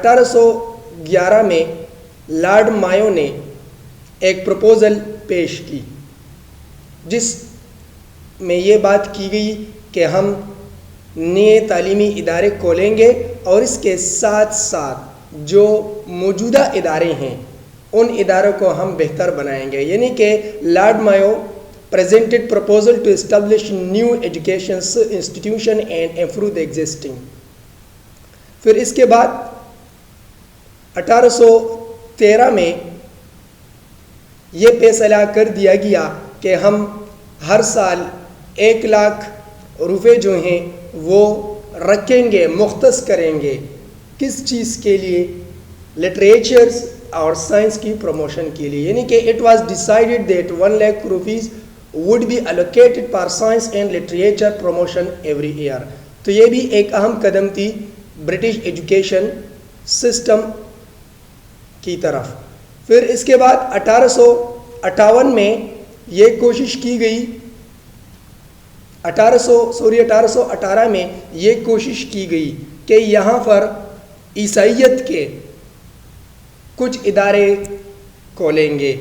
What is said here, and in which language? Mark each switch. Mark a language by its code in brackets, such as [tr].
[ur] 1811 میں لارڈ مایو نے ایک پروپوزل پیش کی، جس میں یہ بات کی گئی کہ ہم نئے تعلیمی ادارے کھولیں گے، اور اس کے ساتھ ساتھ جو موجودہ ادارے ہیں ان اداروں کو ہم بہتر بنائیں گے. یعنی کہ [en] Lord Mayo presented proposal to establish new education institution and improve the existing. [ur] پھر اس کے بعد 1813 میں یہ فیصلہ کر دیا گیا کہ ہم ہر سال 1,00,000 روپے جو ہیں وہ رکھیں گے، مختص کریں گے. کس چیز کے لیے؟ لٹریچرز اور سائنس کی پروموشن کے لیے. یعنی کہ [en] it was decided that 1,00,000 rupees would be allocated for science and literature promotion every year. [ur] تو یہ بھی ایک اہم قدم تھی برٹش ایجوکیشن سسٹم کی طرف. پھر اس کے بعد 1858 میں یہ کوشش کی گئی، 1818 میں یہ کوشش کی گئی کہ یہاں پر عیسائیت کے کچھ ادارے کھولیں گے.